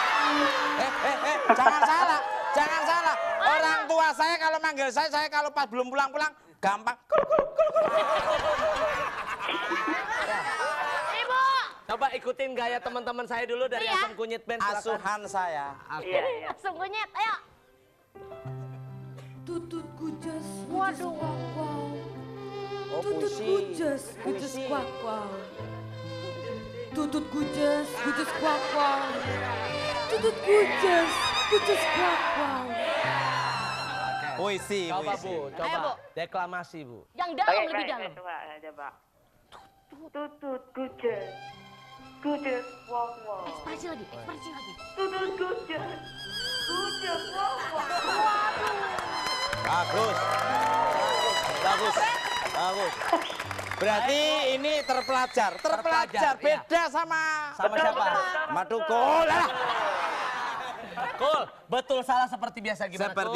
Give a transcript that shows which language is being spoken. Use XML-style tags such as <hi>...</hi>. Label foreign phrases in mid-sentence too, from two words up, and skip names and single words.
<id>Jangan salah. Orang tua saya kalau manggil saya kalau pas belum pulang-pulang gampang. Ibu. Coba ikutin gaya teman-teman saya dulu dari Iya. Asam Kunyit Band. silakan. Asuhan saya. Oke. Iya, iya. Langsung kunyit, ayo. Tutut kujas, Waduh. Oh, tutut kujas, kujas kuak kuak. Tutut kujas, kujas kuak kuak. Tutut kujas, kujas kuak kuak. Puisi. Coba Bu, coba Ayo, Bu. deklamasi Bu. Yang dalam lebih dalam. Coba coba. Tutut kuces. Kuces wong wong. Ekspresi lagi. Tutut kuces. Kuces wong wong. Bagus. Berarti ini terpelajar. Terpelajar, iya. Beda sama Sama siapa? Matukul. Cool, betul salah seperti biasa gimana? Seperti</id>